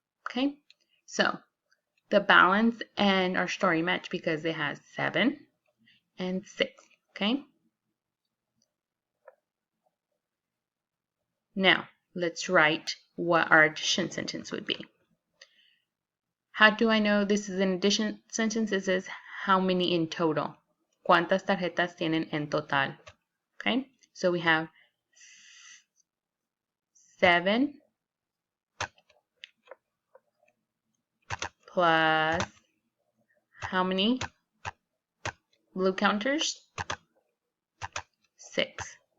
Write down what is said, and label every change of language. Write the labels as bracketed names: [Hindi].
[English] Okay, so the balance and our story match because it has 7 and 6. Okay, now let's write what our addition sentence would be. How do I know this is an addition sentence? It says how many in total. [Spanish] ¿Cuántas tarjetas tienen en total? [English] Okay, so we have 7 plus how many blue counters? 6.